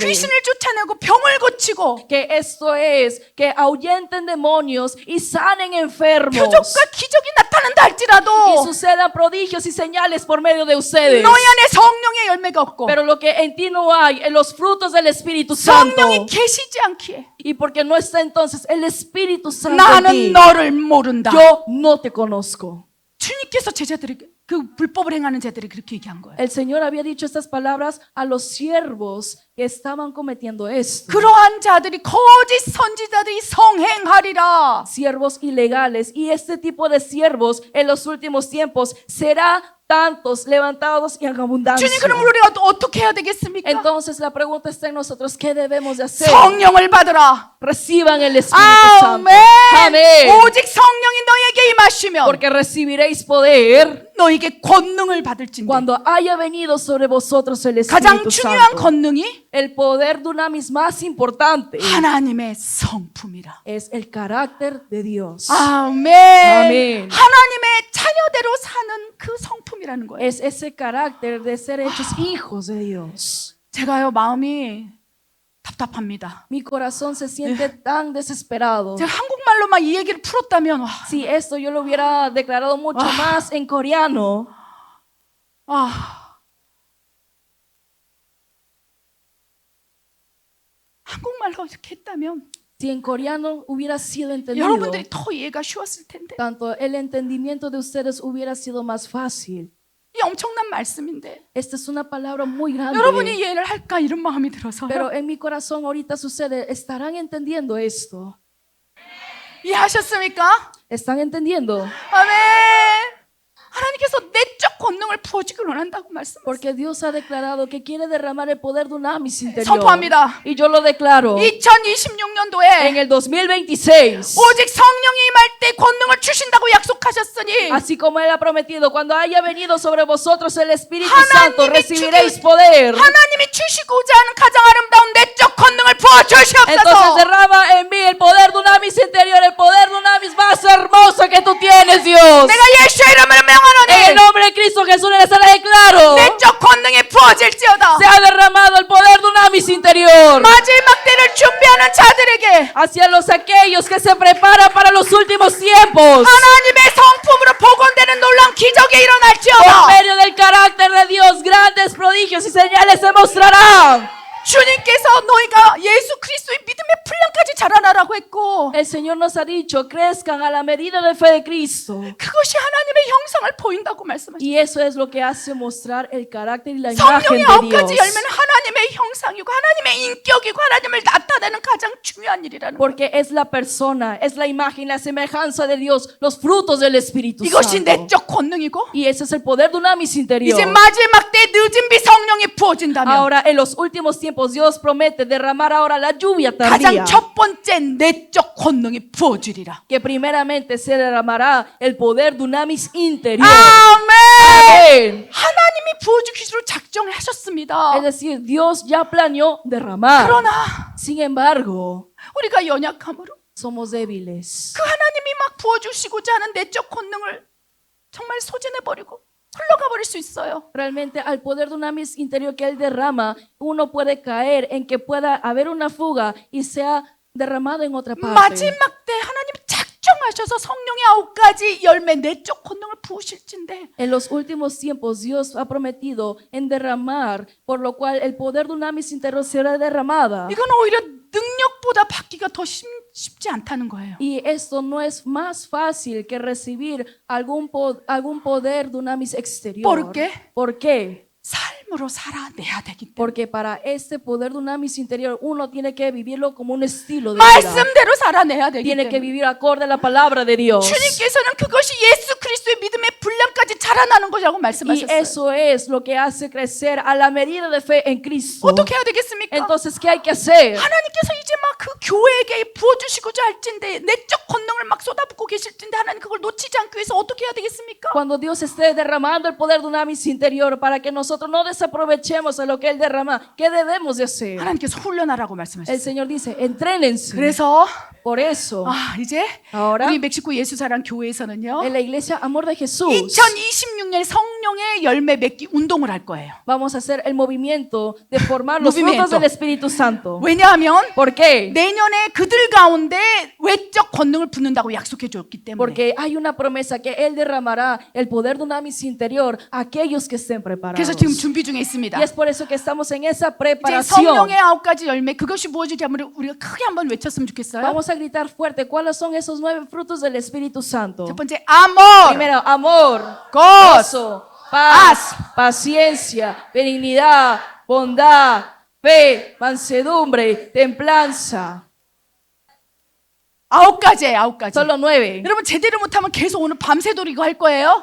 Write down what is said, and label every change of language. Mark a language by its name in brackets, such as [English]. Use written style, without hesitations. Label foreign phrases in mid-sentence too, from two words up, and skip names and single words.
[Korean] 귀신을 쫓아내고 병을 고치고 [Spanish] que esto es, que ahuyenten demonios y sanen enfermos, [Korean] 표적과 기적이 나타난다 [Spanish] y [Korean] 할지라도 [Spanish] sucedan prodigios y señales por medio de ustedes. [Korean] 너희 안에 성령의 열매가 없고 [Spanish] Pero lo que en ti no hay, en los frutos del Espíritu Santo, [Korean] 성령이 계시지 않기에 [Spanish] y porque no está entonces el Espíritu Santo en [Korean] 나는 [Spanish] ti, [Korean] 너를 모른다. [Spanish] yo no te conozco. [Korean] 주님께서 제자들에게 그 불법을 행하는 자들이 그렇게 얘기한 거예요. [Spanish] El Señor había dicho estas palabras a los siervos que estaban cometiendo esto. [Korean] 그러한 자들이 거짓 선지자들이 성행하리라. [Spanish] Siervos ilegales, y este tipo de siervos en los últimos tiempos será tantos levantados y en abundancia. [Korean] 주님 그럼 우리가 어떻게 해야 되겠습니까? [Spanish] Entonces la pregunta está en nosotros, ¿qué debemos de hacer? [Korean] 성령을 받으라. [Spanish] Reciban el Espíritu Santo. [Korean] 아멘. [Spanish] Amén. [Korean] 오직 성령이 너에게 임하시면 [Spanish] Porque recibiréis poder [Korean] 너에게 권능을 받을진데 [Spanish] cuando haya venido sobre vosotros el [Korean] 가장 [Spanish] Espíritu [Korean] 중요한 [Spanish] Santo. [Korean] 권능이 [Spanish] El poder dunamis más importante [Korean] 하나님의 성품이라. [Spanish] es el carácter de Dios. [Korean] 아멘. 아멘. 하나님의 자녀대로 사는 그 성품이라는 거예요. [Spanish] Es ese carácter de ser hechos hijos de Dios. [Korean] 제가요 마음이 답답합니다. [Spanish] Mi corazón se siente tan desesperado. [Korean] 제가 한국말로만 이 얘기를 풀었다면 와, [Spanish] Si esto yo lo hubiera declarado mucho más en coreano, [Korean] 한국말로 이렇게 했다면 [Spanish] si en coreano hubiera sido entendido, [Korean] 여러분들이 더 이해가 쉬웠을 텐데. [Spanish] tanto el entendimiento de ustedes hubiera sido más fácil. [Korean] 이 엄청난 말씀인데 [Spanish] Esta es una palabra muy grande. [Korean] 여러분이 이해를 할까 이런 마음이 들어서 [Spanish] Pero en mi corazón ahorita sucede, ¿estarán entendiendo esto? [Korean] 이해하셨습니까? [Spanish] ¿Están entendiendo? [Korean] 아멘. 하나님께서 내적 권능을 부어주기를 원한다고 말씀하셨어요. [Spanish] Porque Dios ha declarado que quiere derramar el poder dunamis interior. [Korean] 선포합니다. [Spanish] Y yo lo declaro. [Korean] 2026년도에 [Spanish] En el 2026, [Korean] 오직 성령이 임할 때 권능을 주신다고 약속하셨으니 [Spanish] así como Él ha prometido, cuando haya venido sobre vosotros el Espíritu [Korean] 하나님이 [Spanish] Santo, recibiréis poder. [Korean] 하나님이 주시고자 하는 가장 아름다운 내적 권능을 [Spanish] Entonces [Korean] 부어주시옵소서. [Spanish] derrama en mí el poder dunamis interior, el poder dunamis más hermoso que tú tienes, Dios. [Korean] 내가 예수의 이름으로 [Spanish] En el [Korean] 명하노니 [Spanish] nombre de Cristo Jesús les declaro, [Korean] 내적 권능이 부어질지어다. [Spanish] se ha derramado el poder dunamis interior [Korean] 마지막 때를 준비하는 자들에게 [Spanish] hacia aquellos que se preparan para los últimos tiempos. [Korean] 하나님의 성품으로 복원되는 놀라운 기적이 [Spanish] Por [Korean] 일어날지어다. [Spanish] medio del carácter de Dios, grandes prodigios y señales se mostrarán. [Korean] 주님께서 너희가 예수 그리스도의 믿음의 분량까지 자라나라고 했고 [Spanish] El Señor nos ha dicho, crezcan a la medida de fe de Cristo. [Korean] 그것이 하나님의 형상을 보인다고 말씀하셨어요. [Spanish] Y eso es lo que hace mostrar el carácter y la imagen [Korean] 성령의 [Spanish] de [Korean] 9가지 [Spanish] Dios. [Korean] 열매는 하나님의 형상이고 하나님의 인격이고 하나님을 나타내는 가장 중요한 일이라는 거예요. [Spanish] Porque es la persona, es la imagen, la semejanza de Dios, los frutos del Espíritu [Korean] 이것이 [Spanish] Santo. [Korean] 내적 권능이고 [Spanish] Y ese es el poder dunamis interior. [Korean] 이제 마지막 때 늦은 비 성령이 부어진다면 [Spanish] Ahora, en los últimos tiempos, Dios promete derramar ahora la lluvia tardía. [Korean] 가장 첫 번째 내적 권능이 부어주리라. [Spanish] Que primeramente se derramará el poder dunamis interior. [Korean] 아멘. [Spanish] Amén. [Korean] 하나님이 부어주기로 작정을 하셨습니다. [Spanish] Es decir, Dios ya planeó derramar. [Korean] 그러나 [Spanish] Sin embargo, [Korean] 우리가 연약함으로 [Spanish] somos débiles. [Korean] 그 하나님이 막 부어주시고자 하는 내적 권능을 정말 소진해버리고 흘러가 버릴 수 있어요. [Spanish] Realmente al poder dunamis interior que Él derrama, uno puede caer en que pueda haber una fuga y sea derramado en otra parte. [Korean] 마지막 때 하나님이 작정하셔서 성령의 9가지 열매 내적 권능을 부으실진데 [Spanish] En los últimos tiempos Dios ha prometido en derramar, por lo cual el poder dunamis interior será derramada. [Korean] 이건 오히려 능력보다 그것보다 받기가 더 쉽지 않다는 거예요. [Spanish] Y esto no es más fácil que recibir algún poder dunamis exterior. ¿Por qué? ¿Por qué? [Korean] 삶으로 살아내야 되기 때문에. [Spanish] Porque para este poder dunamis interior uno tiene que vivirlo como un estilo de vida. [Korean] 말씀대로 살아내야 되기 [Spanish] Tiene que [Korean] 때문에. [Spanish] vivir acorde a la palabra de Dios. [Korean] 주님께서는 그것이 예수 그리스도의 믿음의 분량까지 자라나는 것이라고 [Spanish] Y [Korean] 말씀하셨어요. [Spanish] eso es lo que hace crecer a la medida de fe en Cristo. [Korean] 어떻게 해야 되겠습니까? [Spanish] Entonces, ¿qué hay que hacer? [Korean] 하나님께서 이제 막 그 교회에게 부어주시고자 할진데 내적 권능을 막 쏟아붓고 계실진데 하나님 그걸 놓치지 않기 위해서 어떻게 해야 되겠습니까? [Spanish] Cuando Dios esté derramando el poder dunamis interior para que nosotros no desaprovechemos de lo que Él derrama, ¿qué debemos de hacer? [Korean] 하나님께서 훈련하라고 [Spanish] El [Korean] 말씀하셨어요. [Spanish] Señor dice, entrénense. [Korean] 그래서 [Spanish] Por eso, [Korean] 이제 [Spanish] ahora, [Korean] 우리 멕시코 예수사랑 교회에서는요 [Spanish] en la iglesia Amor de Jesús, [Korean] 2026년 성령의 열매 맺기 운동을 할 거예요. [Spanish] vamos a hacer el movimiento de formar los Movimiento. frutos del Espíritu Santo. [Korean] 왜냐하면 [Spanish] ¿Por qué? [Korean] 내년에 그들 가운데 외적 권능을 붓는다고 약속해 줬기 때문에. [Spanish] Porque hay una promesa que Él derramará el poder dunamis interior a aquellos que estén [Korean] 그래서 [Spanish] preparados. [Korean] 지금 준비 중에 있습니다. [Spanish] Y es por eso que estamos en esa [Korean] 이제 [Spanish] preparación. [Korean] 성령의 9가지 열매 그것이 무엇인지 한번 우리가 크게 한번 외쳤으면 좋겠어요. [Spanish] Vamos a gritar fuerte cuáles son esos 9 frutos del Espíritu Santo. [Korean] 첫 번째 amor, [Spanish] Primero, amor, gozo, gozo, paz, paciencia, benignidad, bondad, fe, mansedumbre, templanza. [Korean] 9가지예요. 9가지. [Spanish] Solo 9. [Korean] 여러분 제대로 못하면 계속 오늘 밤새도록 이거 할 거예요.